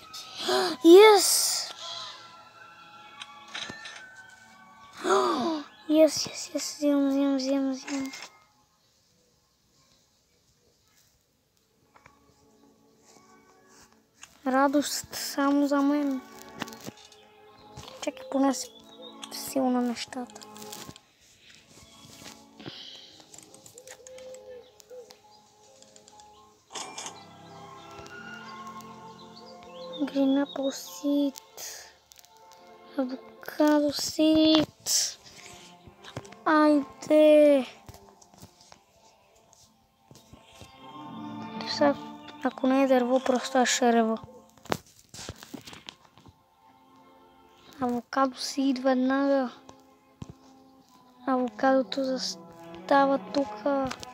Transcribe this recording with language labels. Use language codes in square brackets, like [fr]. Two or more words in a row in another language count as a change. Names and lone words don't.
[en] Yes! Yes, взимам. [bg] Радост само за мен. Чакай, поне си силна нещата. [en] Green apple seed. Avocado seed. [bg] Айде! Сега, ако не е дърво, просто ще рева. Авокадо си идва веднага. Авокадото застава тука.